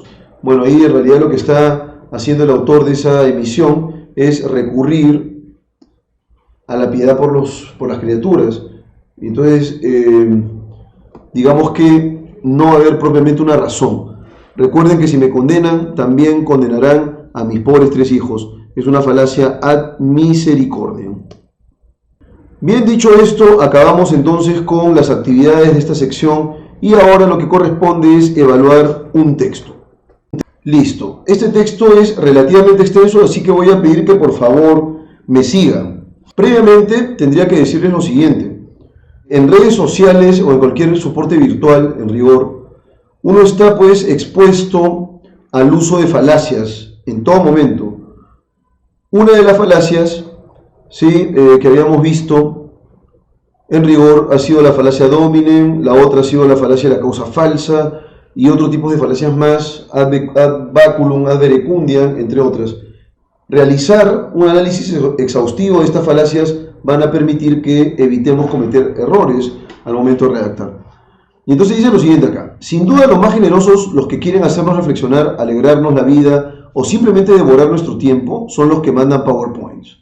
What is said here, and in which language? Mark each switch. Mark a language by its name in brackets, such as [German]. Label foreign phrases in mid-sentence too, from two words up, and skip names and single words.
[Spanish] Bueno, ahí en realidad lo que está haciendo el autor de esa emisión es recurrir a la piedad por las criaturas. Entonces, digamos que no va a haber propiamente una razón. Recuerden que si me condenan, también condenarán a mis pobres 3 hijos. Es una falacia [Latin] ad misericordiam. [Spanish] Bien, dicho esto, acabamos entonces con las actividades de esta sección y ahora lo que corresponde es evaluar un texto. Listo. Este texto es relativamente extenso, así que voy a pedir que por favor me sigan. Previamente tendría que decirles lo siguiente. En redes sociales o en cualquier soporte virtual, en rigor, uno está pues expuesto al uso de falacias en todo momento. Una de las falacias, ¿sí? Que habíamos visto en rigor ha sido la falacia dominem, la otra ha sido la falacia de la causa falsa y otro tipo de falacias más, [Latin] ad baculum, ad verecundiam, [Spanish] entre otras. Realizar un análisis exhaustivo de estas falacias van a permitir que evitemos cometer errores al momento de redactar. Y entonces dice lo siguiente acá: sin duda los más generosos, los que quieren hacernos reflexionar, alegrarnos la vida o simplemente devorar nuestro tiempo, son los que mandan PowerPoints.